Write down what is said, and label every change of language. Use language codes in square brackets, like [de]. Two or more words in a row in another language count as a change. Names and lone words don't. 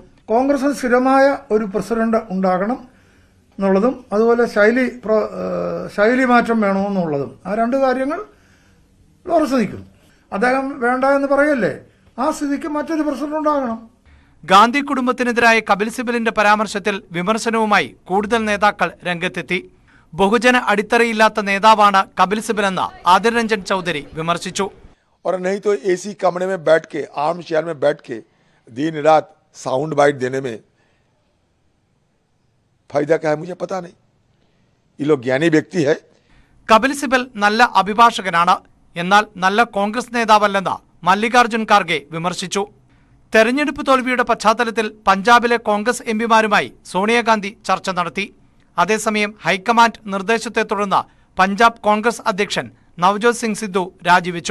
[ml] കോൺഗ്രസിന് സ്ഥിരമായ ഒരു പ്രസിഡന്റ് ഉണ്ടാകണം എന്നുള്ളതും അതുപോലെ ശൈലി മാറ്റം വേണമെന്നുള്ളതും ആ 2 കാര്യങ്ങൾ ഉറച്ചു നിൽക്കുന്നു. അദ്ദേഹം വേണ്ട എന്ന് പറയല്ലേ, ആ സ്ഥിതിക്ക് മറ്റൊരു പ്രസിഡന്റ് ഉണ്ടാകണം. ഗാന്ധി കുടുംബത്തിനെതിരായ കപിൽ സിബലിന്റെ പരാമർശത്തിൽ വിമർശനവുമായി കൂടുതൽ നേതാക്കൾ രംഗത്തെത്തി. ബഹുജന അടിത്തറയില്ലാത്ത നേതാവാണ് കപിൽ സിബലെന്ന് ആദിർ രഞ്ജൻ ചൗധരി വിമർശിച്ചു. [hi] और नहीं तो एसी कमरे में बैठ के [en] arm chair [hi] में बैठ के दिन रात [en] sound bite [hi] देने में फायदा क्या है मुझे पता नहीं. ये लोग ज्ञानी व्यक्ति है. [ml] കപിൽ സിബൽ നല്ല അഭിഭാഷകനാണ്, എന്നാൽ നല്ല കോൺഗ്രസ് നേതാവല്ലെന്ന് മല്ലികാർജ്ജുൻ ഖാർഗെ വിമർശിച്ചു. തെരഞ്ഞെടുപ്പ് തോൽവിയുടെ പശ്ചാത്തലത്തിൽ പഞ്ചാബിലെ കോൺഗ്രസ് എംപിമാരുമായി സോണിയാഗാന്ധി ചർച്ച നടത്തി. അതേസമയം ഹൈക്കമാൻഡ് നിർദ്ദേശത്തെ തുടർന്ന് പഞ്ചാബ് കോൺഗ്രസ് അധ്യക്ഷൻ നവജോത് സിംഗ് സിദ്ധു രാജിവെച്ചു.